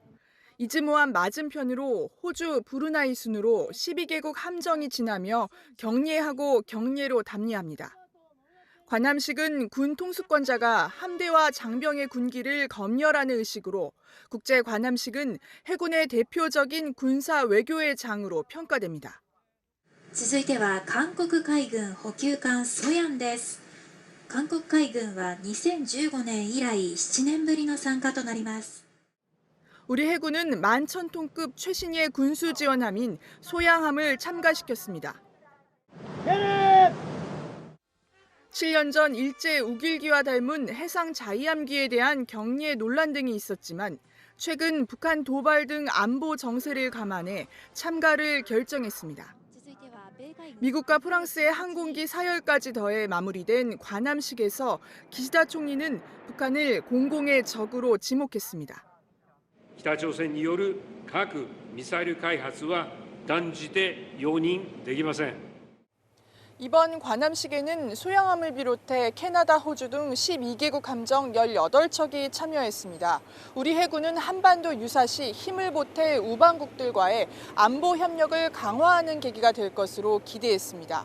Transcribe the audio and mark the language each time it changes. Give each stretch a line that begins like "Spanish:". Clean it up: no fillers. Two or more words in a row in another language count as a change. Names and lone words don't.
Korean: 이즈모함 맞은편으로 호주 브루나이 순으로 12개국 함정이 지나며 경례하고 경례로 답리합니다. 관함식은 군 통수권자가 함대와 장병의 군기를 검열하는 의식으로 국제 관함식은 해군의 대표적인 군사 외교의 장으로 평가됩니다.
Japanese: 続いては韓国海軍補給艦ソヤンです。韓国海軍は2015年以来7年ぶりの参加となります。
Korean: 우리 해군은 11,000톤급 최신의 군수 지원함인 소양함을 참가시켰습니다. 7년 전 일제 우길기와 닮은 해상 자위함기에 대한 경례 논란 등이 있었지만 최근 북한 도발 등 안보 정세를 감안해 참가를 결정했습니다. 미국과 프랑스의 항공기 사열까지 더해 마무리된 관함식에서 기시다 총리는 북한을 공공의 적으로 지목했습니다.
Japanese: 北朝鮮による核・ミサイル開発は断じて容認できません。
Korean: 이번 관함식에는 소양함을 비롯해 캐나다, 호주 등 12개국 함정 18척이 참여했습니다. 우리 해군은 한반도 유사시 힘을 보태 우방국들과의 안보 협력을 강화하는 계기가 될 것으로 기대했습니다.